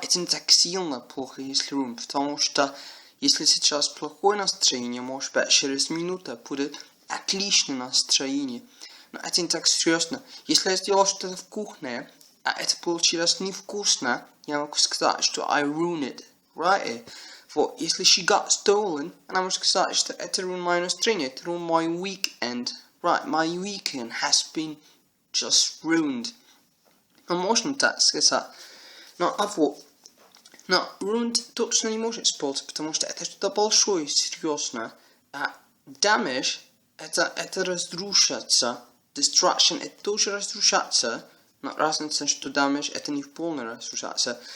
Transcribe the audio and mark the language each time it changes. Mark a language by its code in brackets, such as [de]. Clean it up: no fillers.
[ru] Это не так сильно плохо, если ruin, потому что если сейчас плохое настроение, может быть, через минуту будет отличное настроение. Но это не так серьезно. Если я сделал что-то вкусное, а это получилось невкусно, я могу сказать, что [en] I ruined it. Right? [ru] Вот, если [en] she got stolen, [ru] она может сказать, что это ruined мое настроение, это [en] ruined my weekend. Right, my weekend has been just ruined. [ru] Но можно так сказать. Но ruined точно не может использовать, потому что это что-то большое, серьезное. А damage — это разрушаться. Destruction — это тоже разрушаться. Но разница, что damage — это не в полной разрушаться.